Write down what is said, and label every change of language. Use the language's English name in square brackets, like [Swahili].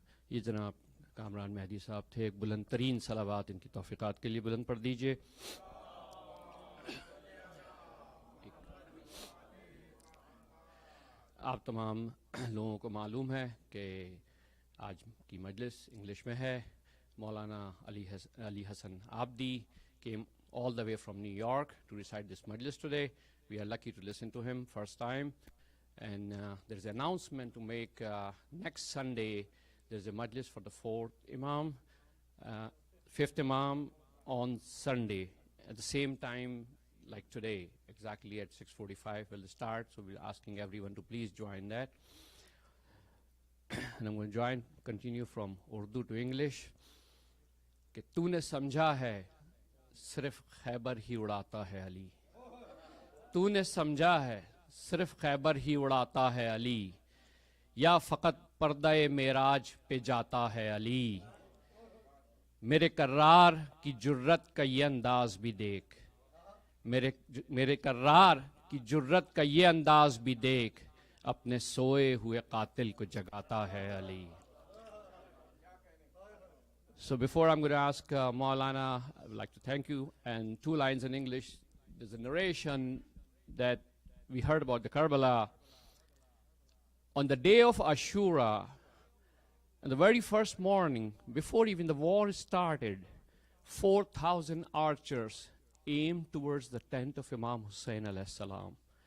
[Urdu] یہ جناب کامران مہدی صاحب تھے، ایک بلند ترین صلوات ان کی توفیقات کے لیے بلند پڑھ دیجئے۔ آپ تمام لوگوں کو معلوم ہے کہ آج کی مجلس انگلش میں ہے۔ مولانا علی حسن [English] Abidi came all the way from New York to recite this Majlis today. We are lucky to listen to him first time. And there is an announcement to make. Next Sunday, there is a Majlis for the fourth Imam, fifth Imam on Sunday at the same time like today, exactly at 6:45 will start. So we're asking everyone to please join that. And I'm going to continue from Urdu to English. [Urdu] کہ تو نے سمجھا ہے صرف خیبر ہی اڑاتا ہے علی، تو نے سمجھا ہے صرف خیبر ہی اڑاتا ہے علی، یا فقط پردہ معراج پہ جاتا ہے علی، میرے کرار کی جرت کا یہ انداز بھی دیکھ، میرے کرار کی جرت کا یہ انداز بھی دیکھ، اپنے سوئے ہوئے قاتل کو جگاتا ہے علی۔ [English] So before I'm going to ask Maulana, I would like to thank you. And 2 lines in English. There's a narration that we heard about the Karbala. On the day of Ashura, on the very first morning, before even the war started, 4,000 archers aimed towards the tent of Imam Hussain alayhi salam.